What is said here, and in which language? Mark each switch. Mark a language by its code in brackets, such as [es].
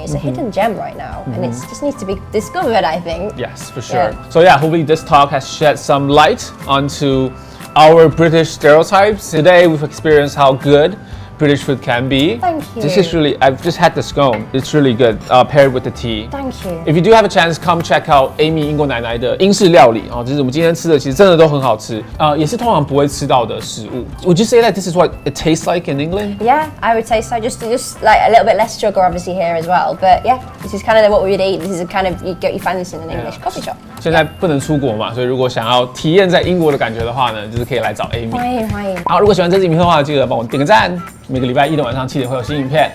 [en] It's a hidden gem right now, and it just needs to be discovered, I think. Yes, for sure. Yeah. So yeah, hopefully this talk has shed some light onto our British stereotypes. Today we've experienced how good British food can be. Thank you. This is really, I've just had the scone. It's really good, paired with the tea. Thank you. If you do have a chance, come check out [zh] Amy 英国奶奶的英式料理哦，就是我们今天吃的，其实真的都很好吃，也是通常不会吃到的食物。 [en] Would you say that this is what it tastes like in England? Yeah, I would say so. Just like a little bit less sugar, obviously here as well. But yeah, this is kind of what we would eat. This is kind of you get you find this in an English coffee shop. [zh] 现在不能出国嘛，所以如果想要体验在英国的感觉的话呢，就是可以来找 Amy。欢迎欢迎。好，如果喜欢这支影片的话，记得帮我点个赞。每个礼拜一的晚上7点会有新影片。